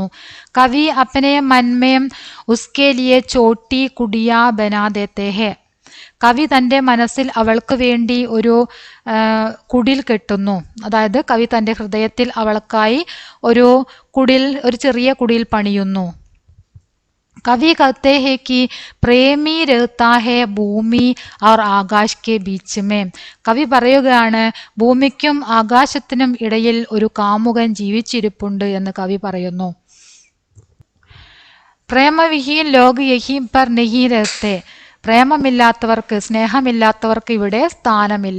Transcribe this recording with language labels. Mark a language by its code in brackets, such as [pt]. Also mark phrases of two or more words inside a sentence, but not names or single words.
[hi] कवि अपने मन में उसके लिए छोटी कुटिया बना देते हैं, [ml] കവി തൻ്റെ മനസ്സിൽ അവൾക്ക് വേണ്ടി ഒരു കുടിൽ കെട്ടുന്നു. അതായത് കവി തൻ്റെ ഹൃദയത്തിൽ അവൾക്കായി ഒരു ചെറിയ കുടിൽ പണിയുന്നു. [hi] കവി कहते हैं कि പ്രേമി रहता है ഭൂമി और ആകാശ് के बीच में, [ml] കവി പറയുകയാണ് ഭൂമിക്കും ആകാശത്തിനും ഇടയിൽ ഒരു കാമുകൻ ജീവിച്ചിരിപ്പുണ്ട് എന്ന് കവി പറയുന്നു. [hi] प्रेमविहीन लोक यहीं पर नहीं रहते, [ml] പ്രേമമില്ലാത്തവർക്ക്, സ്നേഹമില്ലാത്തവർക്ക് ഇവിടെ സ്ഥാനമില്ല.